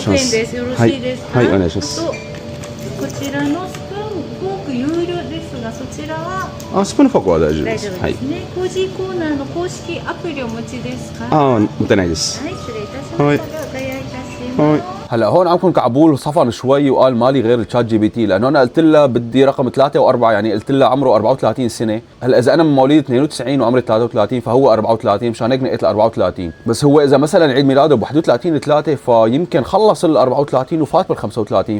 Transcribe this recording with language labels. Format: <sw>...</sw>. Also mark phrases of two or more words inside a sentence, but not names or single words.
<ja>6 ます。円です。よろしいですか。はいお願いします。あとこちらのスプーン、フォーク有料ですが、そちらはあスプーンフォークは大丈夫で大す。はい丈夫です。ね。コージーコーナーの公式アプリをお持ちですか。あ持ってないです。はい、失礼いたしました。はいではお願いいたしはます。い。</ja> <ar>هلا هون عمكم كعبول صفن شوي وقال مالي غير الشات جي بي تي، لانه انا قلت لها بدي رقم 3 و4، يعني قلت لها عمره 34 سنه. هلا اذا انا من مواليد 92 وعمري 33 فهو 34، مشان هيك نقيت ال 34. بس هو اذا مثلا عيد ميلاده ب 31 3 فيمكن خلص ال 34 وفات بال 35.</ar>